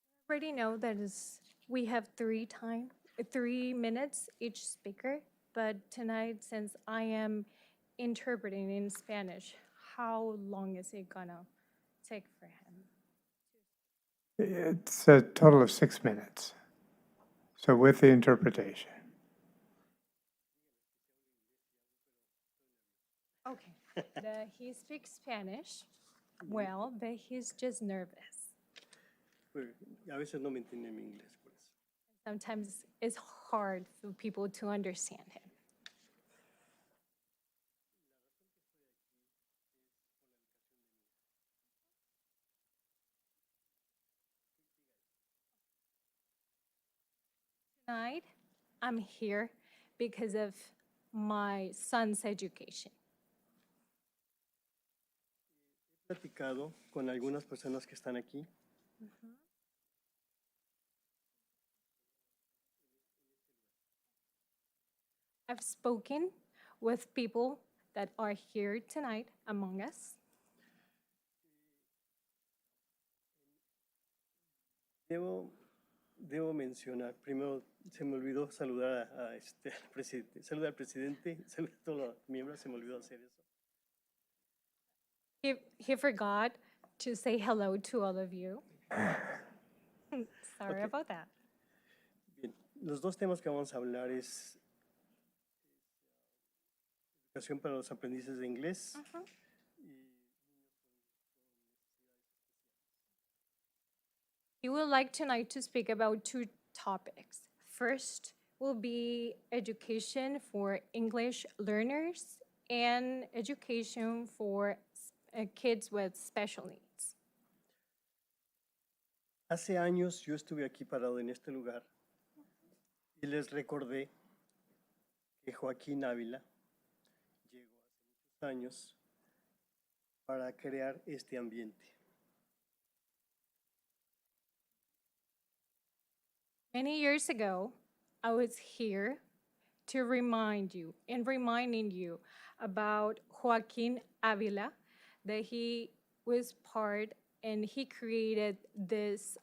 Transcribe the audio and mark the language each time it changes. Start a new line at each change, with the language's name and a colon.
English: Already know that we have 3 minutes each speaker, but tonight, since I am interpreting in Spanish, how long is it gonna take for him? It's a total of 6 minutes. So with the interpretation. Okay. He speaks Spanish well, but he's just nervous.
Spanish: A veces no me entiende mi inglés, por eso.
English: Sometimes it's hard for people to understand him. Tonight, I'm here because of my son's education.
Spanish: He platicado con algunas personas que están aquí.
English: I've spoken with people that are here tonight among us.
Spanish: Debo mencionar, primero se me olvidó saludar al presidente, saludar al presidente, saludar a todos los miembros, se me olvidó hacer eso.
English: He forgot to say hello to all of you. Sorry Okay. about that.
Spanish: Bien, los dos temas que vamos a hablar es educación para los aprendices de inglés.
English: He would like tonight to speak about 2 topics. First will be education for English learners and education for kids with special needs.
Spanish: Hace años yo estuve aquí parado en este lugar y les recordé que Joaquín Ávila llegó hace muchos años para crear este ambiente.
English: Many years ago, I was here to remind you and reminding you about Joaquín Ávila, that he was part and he created this